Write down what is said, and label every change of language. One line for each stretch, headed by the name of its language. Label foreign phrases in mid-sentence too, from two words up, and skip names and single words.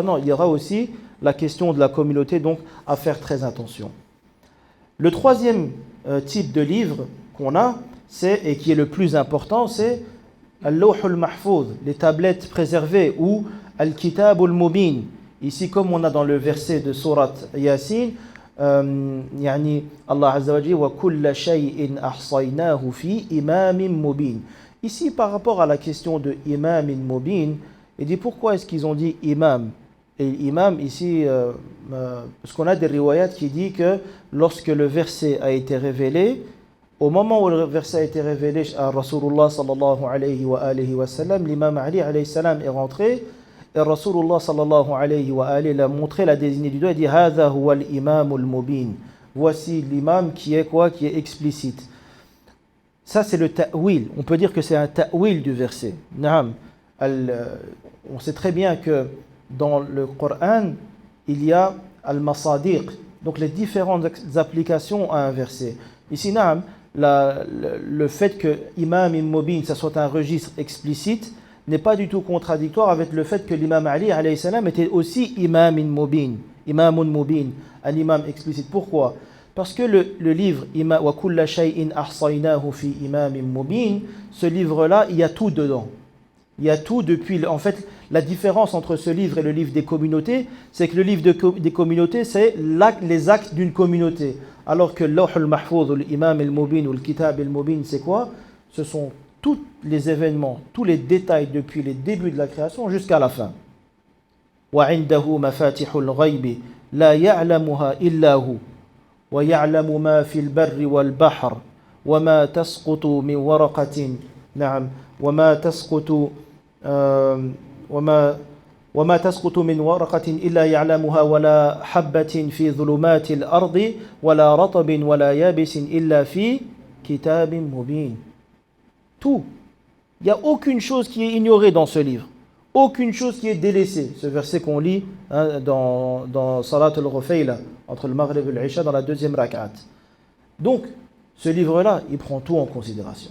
French: Non, il y aura aussi la question de la communauté, donc à faire très attention. Le troisième type de livre qu'on a, et qui est le plus important, c'est
Arabic: اللوح المحفوظ,
French: les tablettes préservées, ou
Arabic: الكتاب المبين.
French: Ici, comme on a dans le verset de Surat Yasin,
Arabic: الله عز وجل وكل شيء أحصيناه في إمام مبين.
French: Ici, par rapport à la question de
Arabic: إمام مبين,
French: il dit pourquoi est-ce qu'ils ont dit imam? Et imam ici, parce qu'on a des riwayats qui disent que lorsque le verset a été révélé, au moment où le verset a été révélé à
Arabic: رسول الله صلى الله عليه وسلم,
French: l'imam Ali
Arabic: عليه السلام
French: est rentré, et
Arabic: رسول الله صلى الله عليه وعليه
French: a montré, la désignée du doigt, il dit
Arabic: هذا هو الإمام المبين.
French: Voici l'imam qui est quoi? Qui est explicite. Ça c'est le ta'wil. On peut dire que c'est un ta'wil du verset. Naam. On sait très bien que dans le Coran, il y a al-masadiq, donc les différentes applications à un verset. Ici, naam, le fait que
Arabic: إمام مبين,
French: ça soit un registre explicite, n'est pas du tout contradictoire avec le fait que l'imam Ali
Arabic: عليه السلام
French: était aussi
Arabic: إمام مبين,
French: un imam explicite. Pourquoi? Parce que le livre
Arabic: وكل شيء أحصيناه في إمام مبين,
French: ce livre-là, il y a tout dedans. Il y a tout depuis. En fait, la différence entre ce livre et le livre des communautés, c'est que le livre des communautés, c'est les actes d'une communauté. Alors que l'
Arabic: لوح المحفوظ,
French: l'
Arabic: الإمام المبين
French: ou le
Arabic: كتاب المبين,
French: c'est quoi? Ce sont tous les événements, tous les détails depuis les débuts de la création jusqu'à la fin.
Arabic: وَعِنْدَهُ مَفَاتِحُ الْغَيْبِ لَا يَعْلَمُهَا إِلَّا هُ وَيَعْلَمُ مَا فِي الْبَرِّ وَالْبَحْرِ وَمَا تَسْقُطُ مِنْ وَرَقَةٍ نعم وما تسقط من ورقة إلا يعلمها ولا حبة في ظلمات الأرض ولا رطب ولا يابس إلا في كتاب مبين.
French: Tout. Il n'y a aucune chose qui est ignorée dans ce livre. Aucune chose qui est délaissée. Ce verset qu'on lit dans
Arabic: صلاة الغفيلة,
French: entre le Maghrib et l'Isha, dans la deuxième rak'at. Donc, ce livre-là, il prend tout en considération.